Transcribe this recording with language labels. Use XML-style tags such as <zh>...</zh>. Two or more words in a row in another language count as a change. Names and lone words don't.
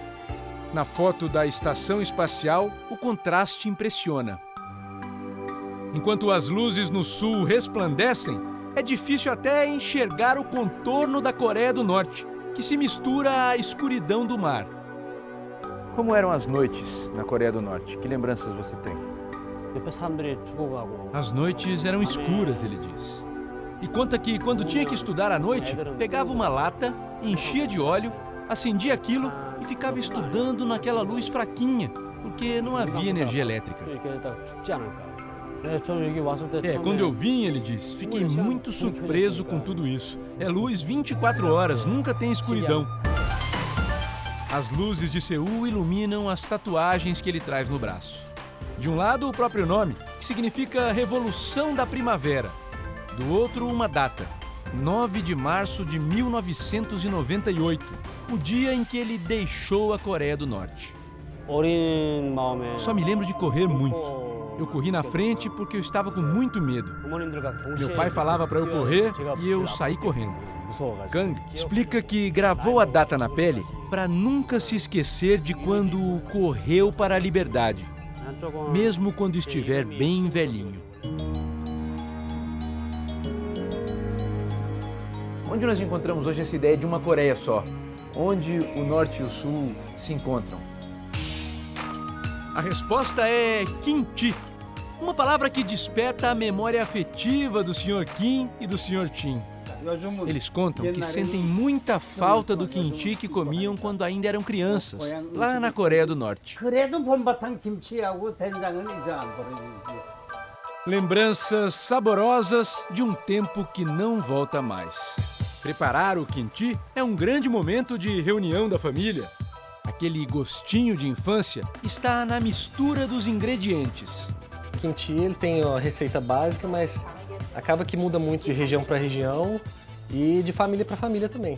<pt>Na foto da estação espacial, o contraste impressiona. Enquanto as luzes no sul resplandecem, é difícil até enxergar o contorno da Coreia do Norte, que se mistura à escuridão do mar. Como eram as noites na Coreia do Norte? Que lembranças você tem?</pt> <ko>옆에 사람들이 죽어가고.</ko> <pt>As noites eram escuras, ele diz. E conta que, quando tinha que estudar à noite, pegava uma lata, enchia de óleo, acendia aquilo e ficava estudando naquela luz fraquinha, porque não havia energia elétrica.</pt> <ko>이렇게 딱 죽지 않을까. 네, 저는 여기 왔을 때</ko> <pt>Quando eu vim, ele diz, fiquei muito surpreso com tudo isso. É luz 24 horas, nunca tem escuridão. As luzes de Seul iluminam as tatuagens que ele traz no braço. De um lado, o próprio nome, que significa Revolução da Primavera. Do outro, uma data, 9 de março de 1998, o dia em que ele deixou a Coreia do Norte.</pt> <ko>어린 마음에</ko> <pt>Só me lembro de correr muito. Eu corri na frente porque eu estava com muito medo.</pt> <ko>부모님들과 동시에</ko> <pt>Meu pai falava para eu correr e eu saí correndo. Kang explica que gravou a data na pele para nunca se esquecer de quando correu para a liberdade, mesmo quando estiver bem velhinho. Onde nós encontramos hoje essa ideia de uma Coreia só? Onde o Norte e o Sul se encontram? A resposta é kimchi, uma palavra que desperta a memória afetiva do Sr. Kim e do Sr. Chin. Eles contam que sentem muita falta do kimchi que comiam quando ainda eram crianças, lá na Coreia do Norte.</pt> <ko>그래도 봄바탕 김치하고 된장은 이제 안 버려지지.</ko> <pt>Lembranças saborosas de um tempo que não volta mais. Preparar o kimchi é um grande momento de reunião da família. Aquele gostinho de infância está na mistura dos ingredientes. O kimchi ele tem a receita básica, mas acaba que muda muito de região para região e de família para família também.</pt>